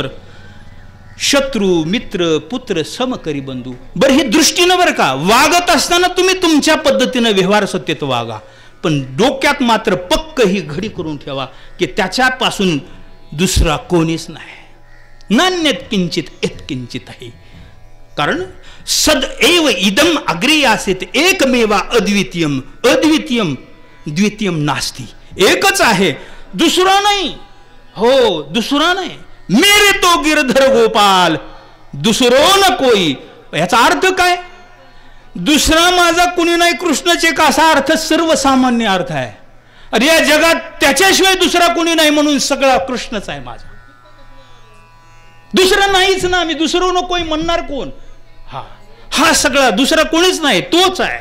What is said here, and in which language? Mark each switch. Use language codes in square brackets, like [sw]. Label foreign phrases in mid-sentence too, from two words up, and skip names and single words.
[mr] शत्रू मित्र पुत्र सम करी बंधू. बरं ही दृष्टीनं बरं का, वागत असताना तुम्ही तुमच्या पद्धतीनं व्यवहार सत्यत वागा, पण डोक्यात मात्र पक्क ही घडी करून ठेवा की त्याच्यापासून दुसरा कोणीच नाही. [sa] नान्यत किंचित यत्किंचित आहे. कारण सदैव इदम अग्रे आसीत एकमेवा अद्वितीयम. अद्वितीयम द्वितीयम नास्ती. [mr] एकच आहे, दुसरा नाही. हो, दुसरा नाही. [hi] मेरे तो गिरधर गोपाल दुसरो न कोई. [mr] याचा अर्थ काय, दुसरा माझा कुणी नाही कृष्णच एक असा अर्थ सर्वसामान्य अर्थ आहे. अरे या जगात त्याच्याशिवाय दुसरा कुणी नाही म्हणून सगळा कृष्णच आहे माझा. दुसरं नाहीच ना, मी दुसरं नको म्हणणार कोण? हा सगळा दुसरा कोणीच नाही, तोच आहे.